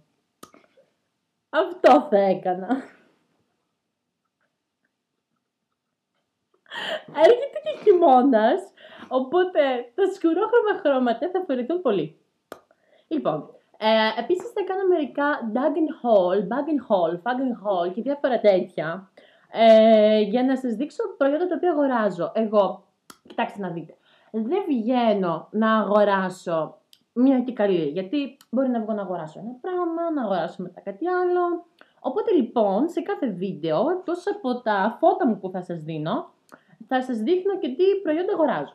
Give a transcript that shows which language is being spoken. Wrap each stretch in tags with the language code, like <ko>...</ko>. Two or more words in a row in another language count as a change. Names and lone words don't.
<el>Αυτό θα έκανα. Έρχεται και χειμώνας, οπότε τα σκουρόχρωμα χρώματα θα φορηθούν πολύ. Λοιπόν, επίσης θα κάνω μερικά</el> <en>bag and haul</en> <el>και διάφορα τέτοια, για να σας δείξω προϊόντα τα οποία αγοράζω. Εγώ, κοιτάξτε να δείτε, δεν βγαίνω να αγοράσω μία και καλή, γιατί μπορεί να βγω να αγοράσω ένα πράγμα, να αγοράσω μετά κάτι άλλο. Οπότε λοιπόν, σε κάθε βίντεο, εκτός από τα φώτα μου που θα σας δίνω, θα σας δείχνω και τι προϊόντα αγοράζω.</el>